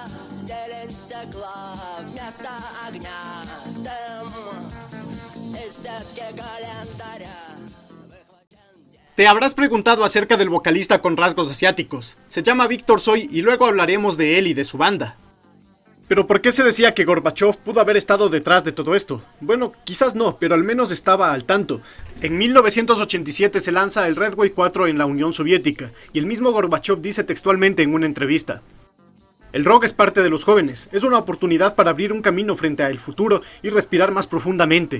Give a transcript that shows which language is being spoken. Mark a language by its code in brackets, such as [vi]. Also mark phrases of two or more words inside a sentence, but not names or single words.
[ru] зелень стекла, вместо огня дым из сетки календаря. [es] Te habrás preguntado acerca del vocalista con rasgos asiáticos. Se llama Víctor Tsoi y luego hablaremos de él y de su banda. ¿Pero por qué se decía que Gorbachev pudo haber estado detrás de todo esto? Bueno, quizás no, pero al menos estaba al tanto. En 1987 se lanza el Redway 4 en la Unión Soviética, y el mismo Gorbachev dice textualmente en una entrevista: el rock es parte de los jóvenes, es una oportunidad para abrir un camino frente al futuro y respirar más profundamente.